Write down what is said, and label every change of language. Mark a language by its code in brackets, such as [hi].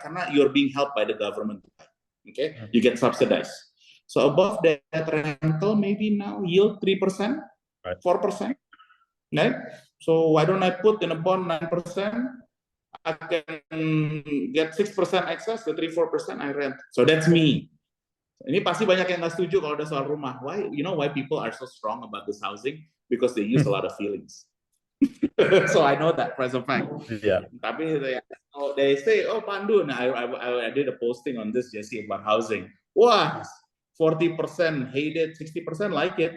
[en] Karena you're being helped by the government to buy. Okay, you get subsidized. So above that rental maybe now yield 3%, 4%. Right? So why don't I put in a bond 9%? I can get 6% excess, the 3-4% I rent. So that's me. [id] Ini pasti banyak yang nggak setuju kalau ada soal rumah. [en] Why? You know why people are so strong about this housing? Because they use a lot of feelings. So I know that as a fact. Yeah. Tapi they say, oh Pandu, nah, I did a posting on this Jesse about housing. Wah, 40% hate it, 60% like it.